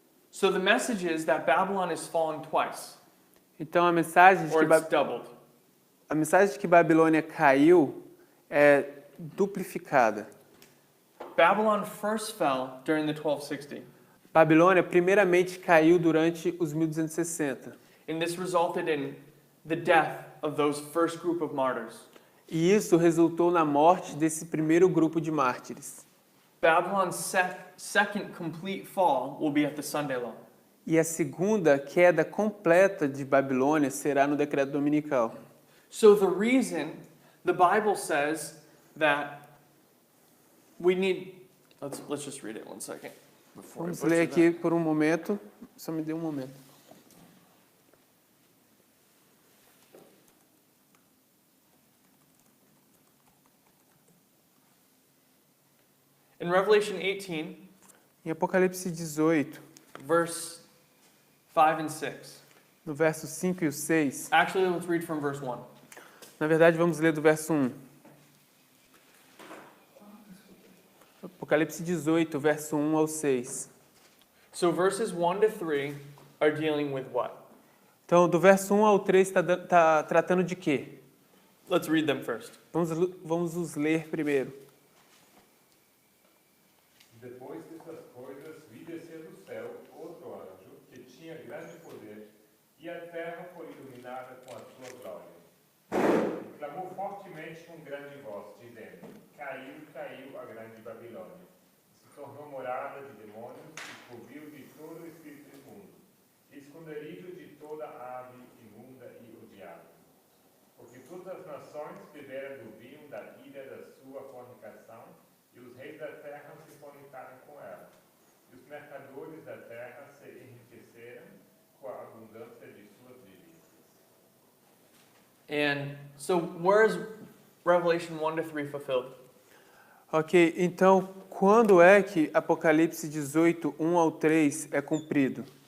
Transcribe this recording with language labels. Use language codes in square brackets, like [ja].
[en] So the message is that Babylon is fallen twice, [pt] Então a mensagem de [en] or [pt] que, [en] it's doubled. [pt] a mensagem de que Babilônia caiu é duplicada. [en] Babylon first fell during the 1260, [pt] Babilônia primeiramente caiu durante os 1260. [en] and this resulted in the death of those first group of martyrs. [pt] E isso resultou na morte desse primeiro grupo de mártires. [en] Babylon's second complete fall will be at the Sunday law. [pt] E a segunda queda completa de Babilônia será no decreto dominical. [en] So the reason the Bible says that we need, let's just read it one second. before I [pt] Vamos [en] butcher [pt] ler [en] that. [pt] aqui por um momento. Só me dê um momento. [en] In Revelation 18, [pt] Em Apocalipse 18, [en] verse 5 and 6. [pt] no verso 5 e o 6, [en] Actually, let's read from verse 1. [pt] na verdade vamos ler do verso 1. Apocalipse 18, verso 1 ao 6. [en] So verses 1 to 3 are dealing with what? [pt] Então, do verso 1 ao 3 está tratando de quê? [en] Let's read them first. [pt] Vamos os ler primeiro. Depois dessas coisas, vi descer do céu outro anjo que tinha grande poder, e a terra foi iluminada com a sua glória. E clamou fortemente com grande voz, dizendo: Caiu, caiu a grande Babilônia, se tornou morada de demônios e covil de todo o espírito imundo, e esconderijo de toda ave imunda e odiada. Porque todas as nações beberam do vinho da ira da sua fornicação, e os reis da terra se fornicaram com ela. E os mercadores da terra se enriqueceram com a abundância de suas delícias. [en] And so where is Revelation 1 to 3 fulfilled? [pt] Ok, então, quando é que Apocalipse 18, 1 ao 3 é cumprido?